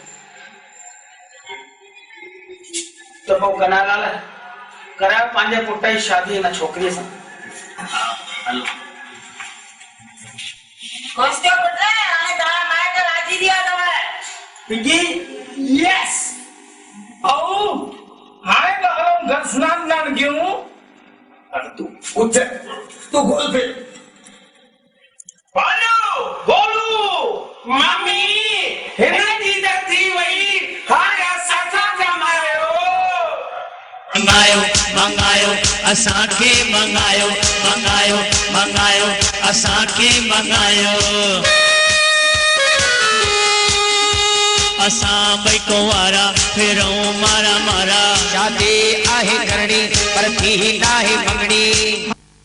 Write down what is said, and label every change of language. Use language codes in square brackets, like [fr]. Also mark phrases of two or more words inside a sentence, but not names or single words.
[sd] त पोइ कन्हैयालाल करायो पंहिंजे पुट जी शादी हिन छोकिरीअ सां। हलो खुश थियो पुट, हाणे तारा माइट राजी थी विया अथव। पिंकी यस। आओ हाणे त हलो घर स्नान दान कयूं। तू उठ, तू गोल पे बालो गोलू मम्मी हिन जी त थी वई, हाणे असां छा कमायो? मंगायो मंगायो असांखे मंगायो, मंगायो मंगायो असांखे मंगायो। असां ॿई कुंवारा फिरूं मारा मारा। शादी आहे करणी पर थी नाहे मंगणी।